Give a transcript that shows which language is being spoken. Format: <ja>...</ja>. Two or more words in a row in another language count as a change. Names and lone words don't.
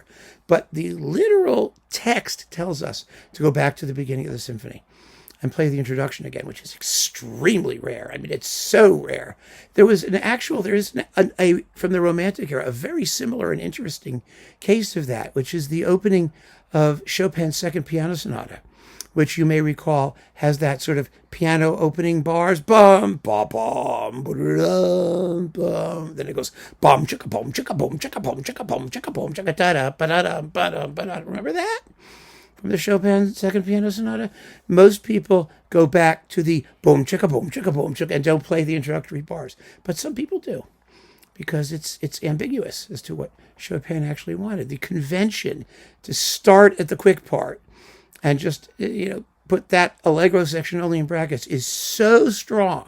<en>But the literal text tells us to go back to the beginning of the symphony and play the introduction again, which is extremely rare. I mean, it's so rare. There is from the Romantic era, a very similar and interesting case of that, which is the opening of Chopin's Second Piano Sonata, which you may recall has that sort of piano opening bars, bum, ba, bum, ba-da-dum, bum. Then it goes bum, chicka, boom, chicka, boom, chicka, boom, chicka, boom, chicka, boom, chicka, da-da, ba-da-da, ba-da, ba-da. Remember that? From the Chopin Second Piano Sonata? Most people go back to the boom, chicka, boom, chicka, and don't play the introductory bars. But some people do, because it's ambiguous as to what Chopin actually wanted. The convention to start at the quick part and just, put that allegro section only in brackets is so strong.</en>